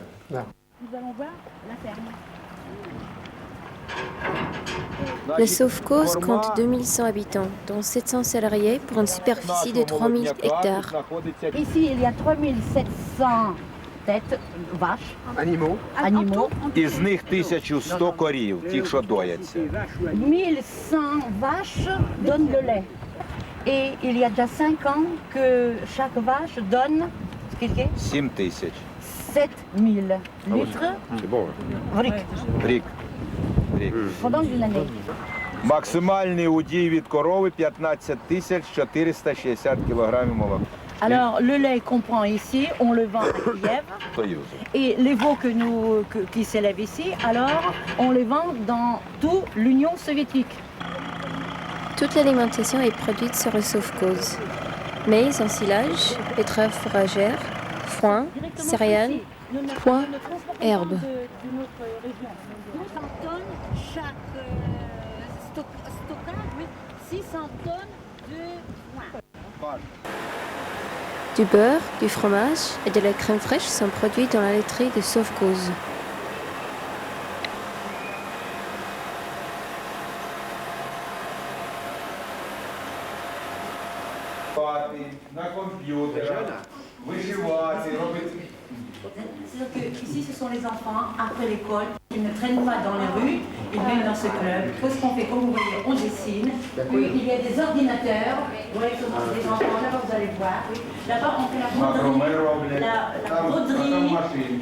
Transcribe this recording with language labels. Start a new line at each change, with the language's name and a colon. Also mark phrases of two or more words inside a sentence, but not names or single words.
French: Nous allons voir la ferme. Le Sovkhoz compte 2100 habitants, dont 700 salariés pour une superficie de 3000 hectares. Ici, il y a 3700 têtes vaches. Animaux.
Ukrainian: Із них 1100 корів, тих, що дояться.
French: 1100 vaches donnent le lait. Et il y a déjà 5 ans que chaque vache donne,
Ukrainian: скільки? 7 тисяч.
French: 7000 litres C'est bon.
Ukrainian: в рік. Рік.
French: Pendant une année.
Ukrainian: Максимальний удій від корови 15 тисяч 460 кілограмів молока.
French: Alors le lait qu'on prend ici, on le vend à Kiev.
Ukrainian: Союзу.
French: Et les veaux qui s'élèvent ici, alors on les vend dans toute l'Union soviétique. Toute l'alimentation est produite sur le Sovkhoz. Maïs en silage, betteraves fourragères, foin, céréales, pois, herbes. 200 tonnes chaque stockage, 600 tonnes de foin. Du beurre, du fromage et de la crème fraîche sont produits dans la laiterie de Sovkhoz.
Ukrainian: На комп'ютерах, вишивати, робити.
French: C'est-à-dire que ici ce sont les enfants après l'école, ils ne traînent pas dans les rues, ils viennent dans ce club. Qu'est-ce qu'on fait? Comme vous voyez, on dessine. Puis il y a des ordinateurs. Vous voyez comment c'est des enfants, là-bas vous allez voir. Oui. Là-bas on fait la broderie, la broderie.